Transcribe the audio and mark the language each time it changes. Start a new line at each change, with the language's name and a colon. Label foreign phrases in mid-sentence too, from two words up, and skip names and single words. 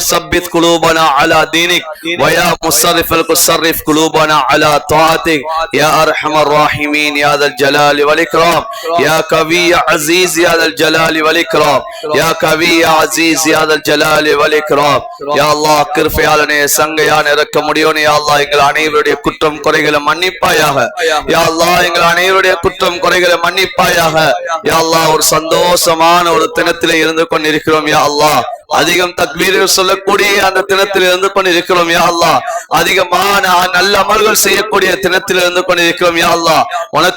Arabic: ثبت قلوبنا على دينك ويا مصرف القلوب صرف قلوبنا على طاعتك يا أرحم الراحمين يا ذا الجلال والإكرام يا قوي يا عزيز يا ذا الجلال والإكرام يا قوي يا عزيز يا ذا الجلال والإكرام يا الله
Tamil: கிருபையாளனே சங்கையான இறக்க முடியோனே
Arabic: يا الله
Tamil: எங்கள் அனைவருடைய குற்றம் குறைகளை மன்னிப்பாயாக
Arabic: يا الله
Tamil: எங்கள் அனைவருடைய குற்றம் குறைகளை மன்னிப்பாயாக
Arabic: يا الله
Tamil: ஒரு சந்தோஷமான ஒரு தினத்திலே இருந்து கொண்டிருக்கிறோம் யா அல்லாஹ் அதிகம் தக்பீர்கள் சொல்லக்கூடிய அந்த தினத்தில் இருந்து கொண்டிருக்கிறோம்
Arabic: يا الله
Tamil: அதிகமான நல்ல அமல்கள் செய்யக்கூடிய தினத்தில் இருந்து கொண்டிருக்கிறோம்
Arabic: يا الله
Tamil: உனக்கு